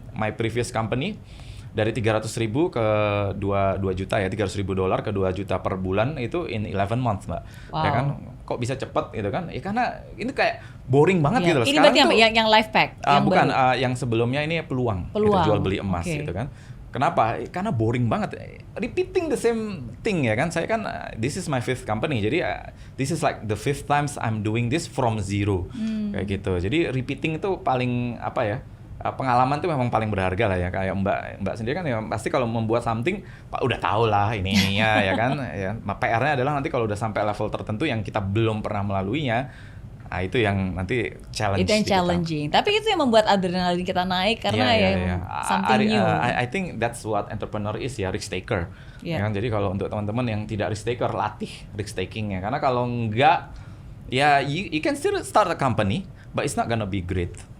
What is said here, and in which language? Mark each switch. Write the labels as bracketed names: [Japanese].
[English] My previous company [Indonesian] dari 300.000 ke 2 juta ya, $300.000 ke 2 juta per bulan itu [English] in 11 months, [Indonesian] Mbak. Wow. Ya kan, kok bisa cepet gitu kan? Ya karena ini kayak boring banget gitu loh. Ini Sekarang berarti tuh, yang life pack? Yang bukan, yang sebelumnya ini peluang. Gitu, jual beli emas gitu kan. Kenapa? Karena boring banget. [English] Repeating the same thing ya kan. [Indonesian] Saya kan, [English] this is my 5th company. Jadi this is like the 5th times I'm doing this from zero. [Indonesian] Kayak gitu. Jadi repeating itu paling pengalaman tuh memang paling berharga lah ya. Kayak Mbak sendiri kan ya pasti kalau membuat something udah tahu lah ininya ya kan. Ya, PR-nya adalah nanti kalau udah sampai level tertentu yang kita belum pernah melaluinya, itu yang nanti challenge. Itu yang challenging. Tapi itu yang membuat adrenalin kita naik karena [English] something new. I think that's what entrepreneur is [Indonesian] ya, risk taker. Ya kan? Jadi kalau untuk teman-teman yang tidak risk taker, latih risk taking ya. Karena kalau enggak, ya [English] you can still start a company, but it's not gonna be great.